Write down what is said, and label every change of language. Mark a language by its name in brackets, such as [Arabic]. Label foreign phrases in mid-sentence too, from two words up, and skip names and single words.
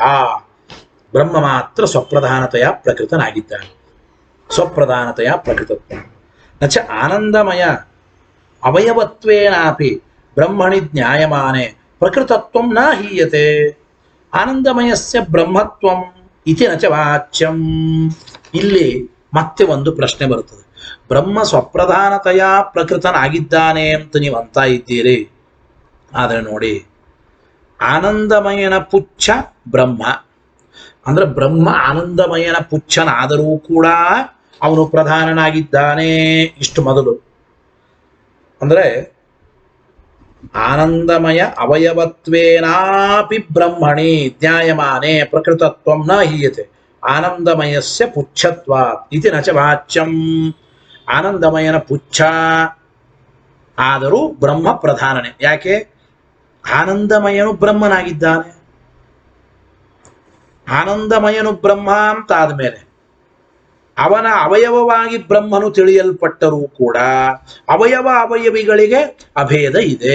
[Kannada] ಬ್ರಹ್ಮ ಮಾತ್ರ ಸ್ವಪ್ರಧಾನತೆಯ ಪ್ರಕೃತನಾಗಿದ್ದಾನೆ. [Sanskrit] ಸ್ವಪ್ರಧಾನತೆಯ ಪ್ರಕೃತತ್ವ ನಚ ಆನಂದಮಯ ಅವಯವತ್ವೇನಾಪಿ ಬ್ರಹ್ಮಣಿ ಜ್ಞಾಯಮಾನೆ ಪ್ರಕೃತತ್ವಂ ನ ಹೀಯತೆ. ಆನಂದಮಯಸ್ಯ ಬ್ರಹ್ಮತ್ವಂ ಇತಿ ನಚ ವಾಚ್ಯಂ. [Kannada] ಇಲ್ಲಿ ಮತ್ತೆ ಒಂದು ಪ್ರಶ್ನೆ ಬರುತ್ತದೆ. ಬ್ರಹ್ಮ ಸ್ವಪ್ರಧಾನತೆಯ ಪ್ರಕೃತನಾಗಿದ್ದಾನೆ ಅಂತ ನೀವು ಅಂತ ಇದ್ದೀರಿ. ಆದರೆ ನೋಡಿ, ಆನಂದಮಯನ ಪುಚ್ಛ ಬ್ರಹ್ಮ ಅಂದ್ರೆ ಬ್ರಹ್ಮ ಆನಂದಮಯನ ಪುಚ್ಛನಾದರೂ ಕೂಡ ಅವನು ಪ್ರಧಾನನಾಗಿದ್ದಾನೆ. ಇಷ್ಟು ಮೊದಲು ಅಂದ್ರೆ [Sanskrit] ಆನಂದಮಯ ಅವಯವತ್ವೇನಾಪಿ ಬ್ರಹ್ಮಣಿ ಜ್ಞಾಯಮಾನೆ ಪ್ರಕೃತತ್ವಂ ನ ಹೀಯತೆ ಆನಂದಮಯಸ್ಯ ಪುಚ್ಛತ್ವಾತ್ ಇತಿ ನಚ ವಾಚ್ಯಂ. [Kannada] ಆನಂದಮಯನ ಪುಚ್ಛ ಆದರೂ ಬ್ರಹ್ಮ ಪ್ರಧಾನನೇ. ಯಾಕೆ? ಆನಂದಮಯನು ಬ್ರಹ್ಮನಾಗಿದ್ದಾನೆ. ಆನಂದಮಯನು ಬ್ರಹ್ಮ ಅಂತ ಆದ್ಮೇಲೆ ಅವನ ಅವಯವವಾಗಿ ಬ್ರಹ್ಮನು ತಿಳಿಯಲ್ಪಟ್ಟರೂ ಕೂಡ ಅವಯವ ಅವಯವಿಗಳಿಗೆ ಅಭೇದ ಇದೆ.